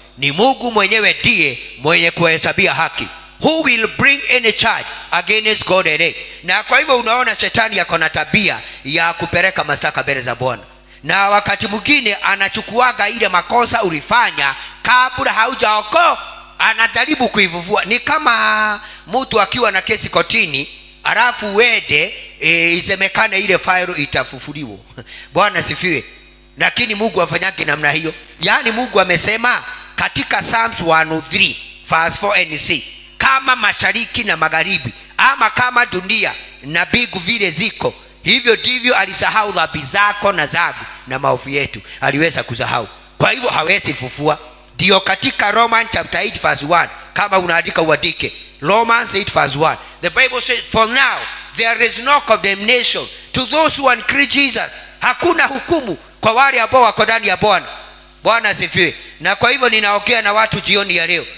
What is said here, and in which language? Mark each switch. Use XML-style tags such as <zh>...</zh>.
<sw>Ni Mungu mwenyewe ndiye mwenye kuhesabia haki.</sw> <en>Who will bring any charge against God elect?</en> <sw>Na kwa hivyo unaona shetani yako na tabia ya kupeleka mashtaka mbele za Bwana, na wakati mwingine anachukuaga ile makosa ulifanya kabla haujaokoka, anajaribu kuivuvua. Ni kama mtu akiwa na kesi kotini alafu wede isemekane ile failo itafufuliwa. Bwana sifiwe. Lakini Mungu afanyake namna hiyo. Yaani Mungu amesema katika</sw> <en>Psalms 103 verse 4 and 6,</en> <sw>kama mashariki na magharibi, ama kama dunia na mbingu vile ziko, hivyo ndivyo alisahau dhambi zako na zangu na maovu yetu. Aliweza kusahau, kwa hivyo hawezi fufua. Ndio katika</sw> <en>Romans chapter 8 verse 1,</en> <sw>kama unaandika uandike Romans 8 verse 1.</sw> <en>The Bible says, for now there is no condemnation to those who are in Christ Jesus.</en> <sw>Hakuna hukumu kwa wale ambao wako ndani ya Bwana. Bwana asifiwe. Na kwa hivyo ninaongea na watu jioni ya leo.</sw>